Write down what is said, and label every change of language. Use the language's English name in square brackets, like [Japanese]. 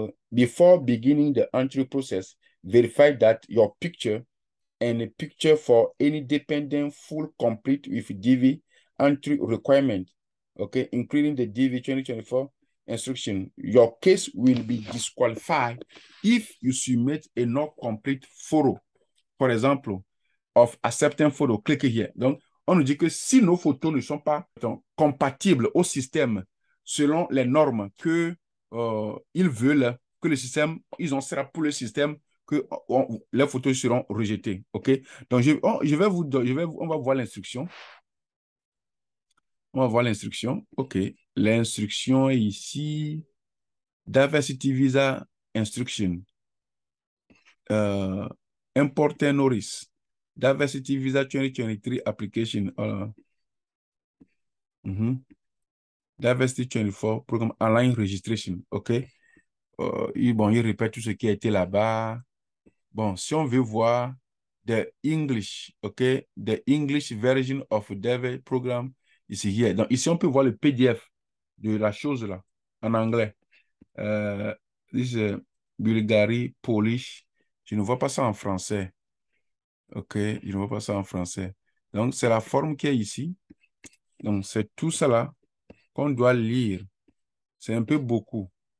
[English] Before beginning the entry process, verify that your picture and a picture for any dependent full complete with DV entry requirement, okay, including the DV 2024 instruction. Your case will be disqualified if you submit a not complete photo. For example, of accepting photo, click here. [French] Donc, on nous dit que si nos photos ne sont pas compatibles au système selon les normes que ils veulent, que le système, ils ont sera pour le système que les photos seront rejetées. OK? Donc, on va voir l'instruction. On va voir l'instruction. OK. L'instruction est ici. Diversity Visa Instruction. [English] Important Notice. Diversity Visa 2023 Application. Diversity 24 Program Online Registration. OK. [French] Bon, il répète tout ce qui a été là-bas. Bon, si on veut voir the English, OK, [English] the English version of Dev Program [French] ici, [English] here. [French] Donc, ici, on peut voir le PDF de la chose là, en anglais. [English] This is Bulgarie, Polish. [French] Je ne vois pas ça en français. OK, je ne vois pas ça en français. Donc, c'est la forme qui est ici. Donc, c'est tout ça là qu'on doit lire. C'est un peu beaucoup.